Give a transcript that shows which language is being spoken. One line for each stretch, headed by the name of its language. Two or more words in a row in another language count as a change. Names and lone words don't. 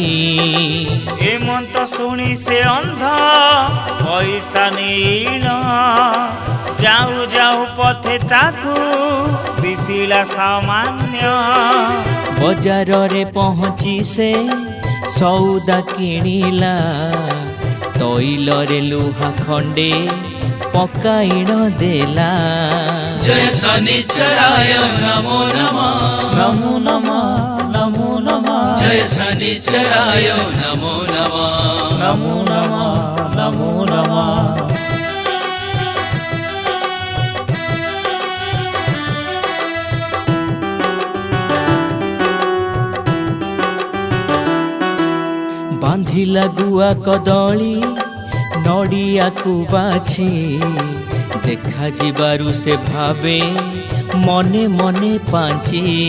Odia: ଏମନ୍ତ ଶୁଣି ସେ ଅନ୍ଧ ପଇସା ନେଇଣ, ଯାଉ ଯାଉ ପଥେ ତାକୁ ଦିଶିଲା ସାମାନ୍ୟ। ବଜାରରେ ପହଞ୍ଚି ସେ ସଉଦା କିଣିଲା, ତୈଲରେ ଲୁହା ଖଣ୍ଡେ ପକାଇଣ ଦେଲା।
Sanskrit: जय शनिश्चराय नमो नमः नमो नमः नमो नमः जय शनिश्चराय नमो नमः नमो नमः नमो नमः
Odia: ବାନ୍ଧିଲା ଗୁଆ କଦଳୀ ନଡ଼ିଆକୁ ବାଛି, ଦେଖାଯିବାରୁ ସେ ଭାବେ ମନେ ମନେ ପାଞ୍ଚି।